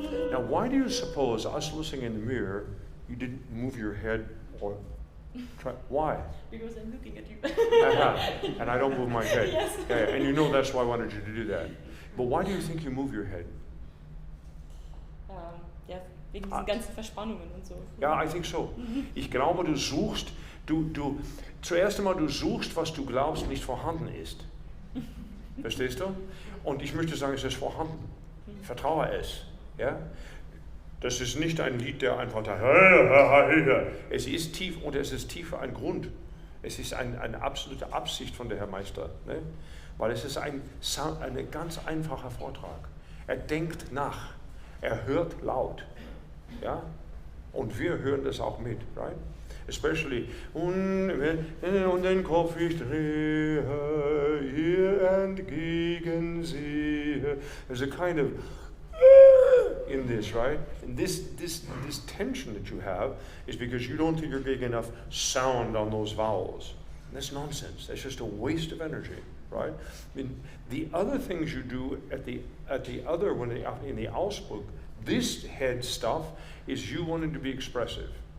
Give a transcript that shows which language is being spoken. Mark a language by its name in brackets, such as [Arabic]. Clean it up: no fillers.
[English] Now, why do you suppose us listening in the mirror, you didn't move your head or try? Why? Because I'm looking at you. And I don't move my head. Yes. Yeah, and you know that's why I wanted you to do that. But why do you think you move your head? [German] Ja, wegen diesen ganzen Verspannungen und so. [English] Ja, I think so. [German] Ich glaube, du suchst, zuerst einmal, du suchst, was du glaubst, nicht vorhanden ist. Verstehst du? Und ich möchte sagen, es ist vorhanden. Vertraue es. Ja? Das ist nicht ein Lied, der einfach da, es ist tief und es ist tiefer ein Grund. Es ist eine absolute Absicht von der Herr Meister. Ne? Weil es ist ein ganz einfacher Vortrag. Er denkt nach. Er hört laut, ja, und wir hören das auch mit, right? [English] Especially, [German] und den Kopf ich drehe, ihr entgegensehe. [English] There's a kind of in this, right? And this tension that you have is because you don't think you're getting enough sound on those vowels. And that's nonsense. That's just a waste of energy. Right? I mean, the other things you do in the Ausdruck, this head stuff is you wanting to be expressive.